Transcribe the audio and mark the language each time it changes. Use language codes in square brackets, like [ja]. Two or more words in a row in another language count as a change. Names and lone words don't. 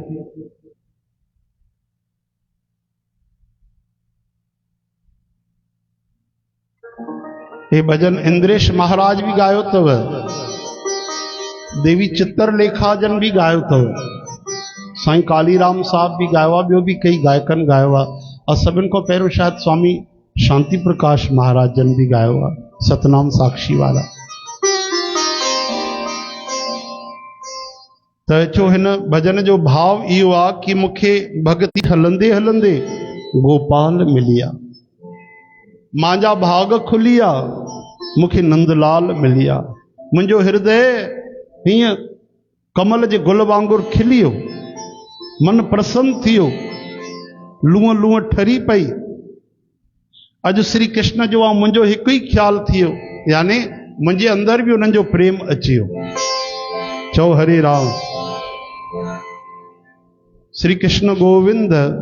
[sd] हे भजन इंद्रेश महाराज भी गायो तव, देवी चित्रलेखा जन भी गायो तव, साईं कालीराम साहब भी गायो आहे, ॿियो भी कई गायकन गायो आहे, और सभिनि खां पहिरियों शायद स्वामी शांति प्रकाश महाराज जन भी गायो आहे, सतनाम साक्षी वाला। त चो हिन भजन जो भाव इहो आहे कि मूंखे भक्ति हलंदे हलंदे गोपाल मिलिया, मांजा भाग खुलिया, मूंखे नंदलाल मिलिया, मुंहिंजो हृदय हीअं कमल जे गुल वांगुरु खिलियो, मन प्रसन्न थियो, लूअं लूअं ठरी पई। अॼु श्री कृष्ण जो आहे मुंहिंजो हिकु ई ख्याल थियो, यानी मुंहिंजे अंदर बि उन्हनि जो प्रेम अची वियो। चओ हरे राम। श्री कृष्ण गोविंद